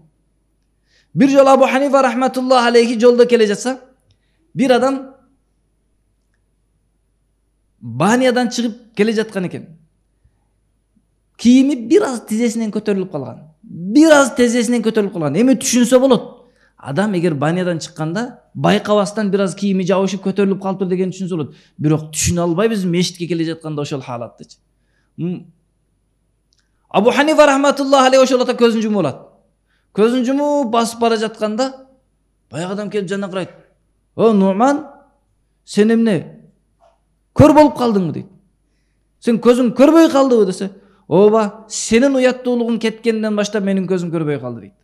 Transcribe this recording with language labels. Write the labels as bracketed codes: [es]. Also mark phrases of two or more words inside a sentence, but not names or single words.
[ky] Бир жолу Абу Ханифа [ar] رحمة الله عليه [ky] жолдо келе жатса, бир адам баниядан чыгып келе жаткан экен. Кийими бир аз тизесинен көтөрүлүп калган. Эми түшүнсө болот. Адам эгер банядан чыкканда байкабастан бир аз кийими жабышып көтөрүлүп калыптыр деген түшүнсө болот. Бирок түшүнө албайбыз мешитке келе жатканда ошол халаттычы. Абу Ханифа [ar] رحمة الله عليه [ky] ошолото көзүн жумуп алат. Көзүн жумуп басып бара жатканда баягы адам келип жанына карайт. О Нуман, сен эмне? Көр болуп калдыңбы дейт. Сен көзүң көрбөй калдыбы десе, ооба, сенин уяттуулугуң кеткенден баштап менин көзүм көрбөй калды дейт.